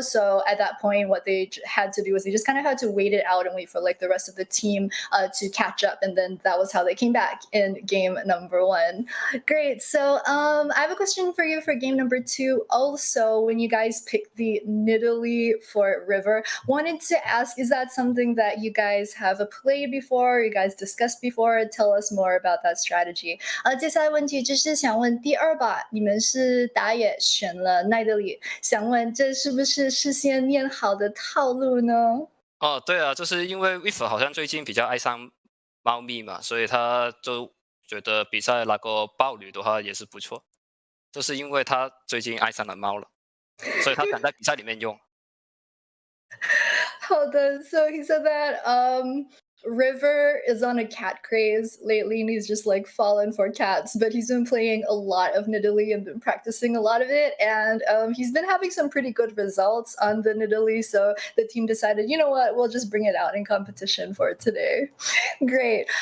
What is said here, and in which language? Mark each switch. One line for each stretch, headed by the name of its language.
English: So at that point, what they had to do was they just kind of had to wait it out and wait for like the rest of the team to catch up, and then that was how they came back in game number 1. Great. So I have a question for you for game number 2. Also, when you guys picked the Nidalee for River, wanted to ask, is that something that you guys have played before, or you guys discussed before? Tell us more about that strategy.
Chinese: 接下来问题就是想问第2把你们是打野选了奈德里，想问这是不是事先练好的套路呢？对啊，就是因为 Weaver 好像最近比较爱上猫咪嘛，所以他就觉得比赛那个豹女的话也是不错，就是因为他最近爱上了猫了，所以他想在比赛里面用。好的
English: So he said that River is on a cat craze lately, and he's just like fallen for cats. But he's been playing a lot of Nidalee and been practicing a lot of it, and he's been having some pretty good results on the Nidalee. So the team decided, you know what, we'll just bring it out in competition for today. Great.